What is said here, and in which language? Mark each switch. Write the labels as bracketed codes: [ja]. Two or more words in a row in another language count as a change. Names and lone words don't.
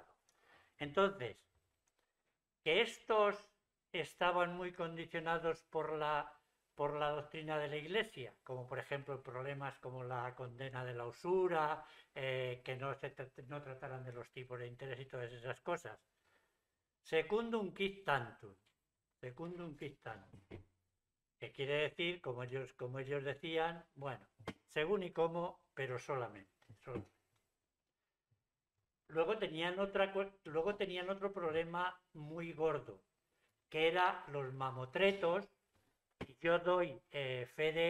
[es] Entonces, que estos estaban muy condicionados por la doctrina de la Iglesia, como por ejemplo problemas como la condena de la usura, que no trataran de los tipos de interés y todas esas cosas. [la] Secundum quid tantum, [es] que quiere decir, como ellos decían, bueno, según y cómo, pero solamente. Luego tenían otro problema muy gordo, que era los mamotretos, y yo doy fe de